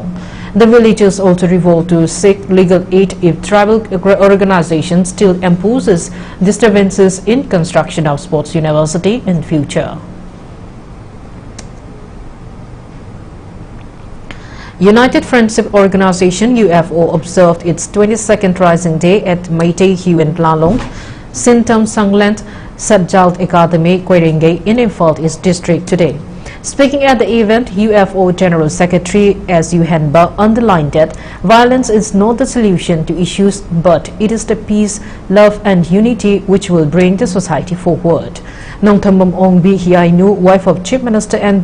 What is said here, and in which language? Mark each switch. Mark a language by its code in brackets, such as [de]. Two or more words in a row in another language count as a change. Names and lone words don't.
[en] The villagers also revolted to seek legal aid if tribal organizations still imposes disturbances in construction of Sports University in future. United Friendship Organization UFO observed its 22nd Rising Day at Meitei Huan Lalong, Sintam Sangland Satjalt Academy, Kwerengay in Imphal East District today. Speaking at the event, UFO General Secretary S.U. Henba underlined that violence is not the solution to issues, but it is the peace, love and unity which will bring the society forward. Nongthambam Ongbi Hiainu, wife of Chief Minister N.